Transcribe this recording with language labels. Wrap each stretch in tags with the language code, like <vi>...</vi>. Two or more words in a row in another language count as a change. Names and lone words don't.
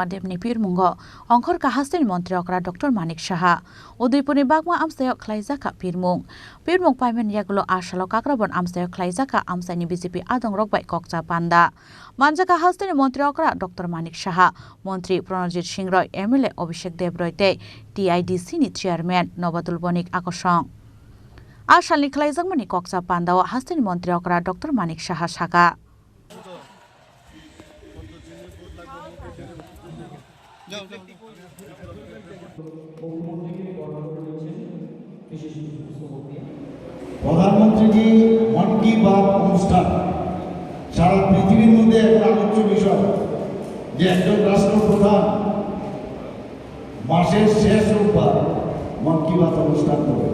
<trp>देबनि पिरमुंग अंखर काहास्तेनि मन्त्री अकरा डक्टर मानिक साहा उदयपुरनि बागमा आमसायाव खलाइजाका पिरमुंग पाइमेन यागुलो आशालो काक्राबन आमसायाव खलाइजाका आमसायनि बिजेपि आदं रकबाय कक्सा पान्दा मानजाका हास्तेनि मन्त्री अकरा डक्टर मानिक साहा मन्त्री प्रणजित सिंह रय एमएलए अभिषेक देब रयते टीआईडीसी नि चेयारम्यान नबादुल बणिक आकर्षण आशालनि खलाइजाकमानि कक्सा पान्दाव हास्तेनि मन्त्री अकरा डक्टर मानिक साहा साका</trp> <bn>প্রধানমন্ত্রী</bn> <hi>मन की बात</hi> <bn>অনুষ্ঠান সারা পৃথিবীর মধ্যে একটা আলোচ্য বিষয় যে একজন রাষ্ট্রপ্রধান মাসের শেষ রোববার</bn> <hi>मन की बात</hi> <bn>অনুষ্ঠান করে।</bn>